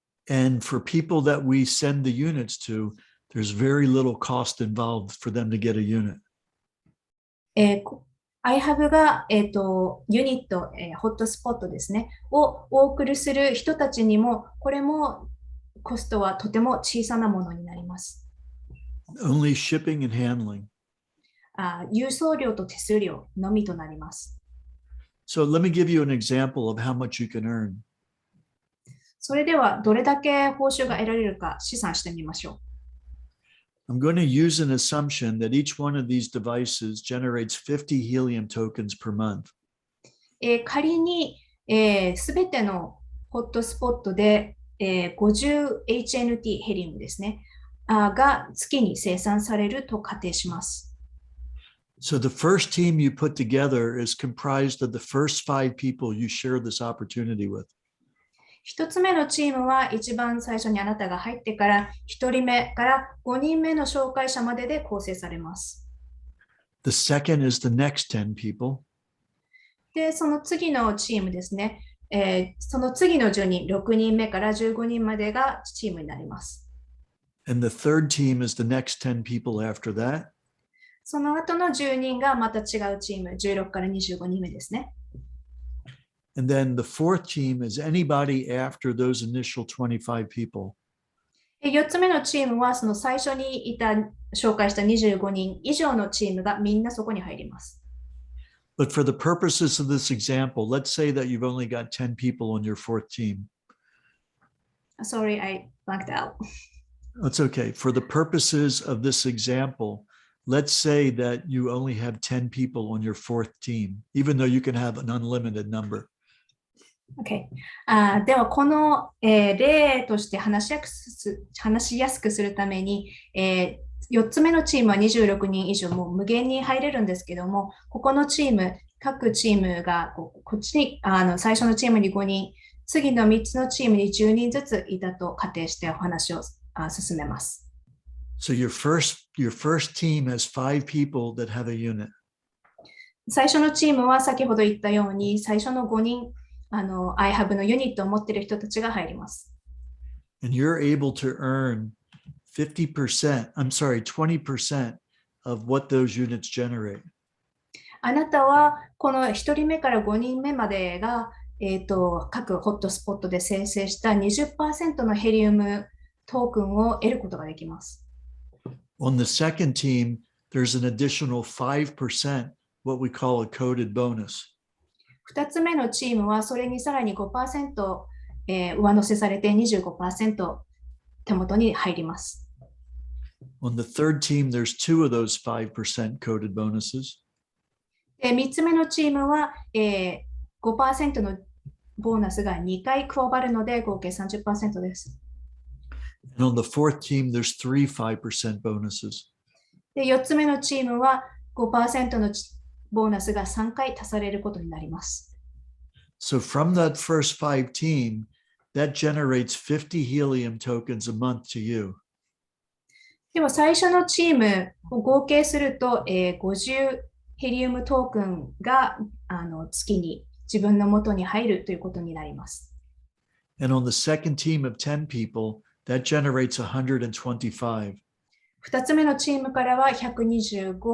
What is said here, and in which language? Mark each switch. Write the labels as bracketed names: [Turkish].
[English] And for people that we send the units to, there's very little cost involved for them to get a unit. [Japanese] iHub が、ユニット、ホットスポットですね、をお送りする人たちにも、これもコストはとても小さなものになります。 [English] Only shipping and handling. [Japanese] 郵送料と手数料のみとなります。 [English] So let me give you an example of how much you can earn. [Japanese] それではどれだけ報酬が得られるか試算してみましょう。 [English] I'm going to use an assumption that each one of these devices generates 50 helium tokens per month. [Japanese] 仮にすべてのホットスポットで50HNT ヘリウムですねが月に生産されると仮定します。 [English] So the first team you put together is comprised of the first 5 people you share this opportunity with. [Japanese] 一つ目のチームは一番最初にあなたが入ってから1人目から5人目の紹介者までで構成されます。 [English] The second is the next 10 people. [Japanese] で、その次のチームですね。その次の10人、6人目から15人までがチームになります。 [English] And the third team is the next 10 people after that. [Japanese] その後の10人がまた違うチーム、16から25人目ですね。 [English] And then the fourth team is anybody after those initial 25 people. [Japanese] 4つ目のチームはその最初に紹介した25人以上のチームがみんなそこに入ります。 [English] But for the purposes of this example, let's say that you've only got 10 people on your fourth team. Sorry, I blanked out. That's okay. For the purposes of this example, let's say that you only have 10 people on your fourth team, even though you can have an unlimited number. Okay. [Japanese] ではこの、例として話しやすくするために、4つ目のチームは26人以上もう無限に入れるんですけども、ここのチーム、各チームがこっちに最初のチームに5人、次の3つのチームに10人ずついたと仮定してお話を進めます。 [English] So your first team has 5 people that have a unit. [Japanese] 最初のチームは先ほど言ったように、最初の5人、I have のユニットを持っている人たちが入ります。 [English] And you're able to earn 20% of what those units generate. [Japanese] あなたはこの1人目から5人目までが、各ホットスポットで生成した 20% のヘリウムトークンを得ることができます。 [English] On the second team, there's an additional 5%, what we call a coded bonus. [Japanese] 2つ目のチームはそれにさらに 5%、上乗せされて 25% 手元に入ります。 [English] On the third team, there's 2 of those 5% coded bonuses. [Japanese] 3つ目のチームは、5% のボーナスが2回加わるので合計 30% です。 [English] And on the fourth team, there's 3 5% bonuses. [Japanese] で、4つ目のチームは 5% のボーナスが3回足されることになります。 [English] So from that first 5 team, that generates 50 helium tokens a month to you. [Japanese] では最初のチームを合計すると、50ヘリウムトークンが月に自分の元に入るということになります。 [English] And on the second team of 10 people, that generates 125. [Japanese] 2つ目のチームからは 125HNT。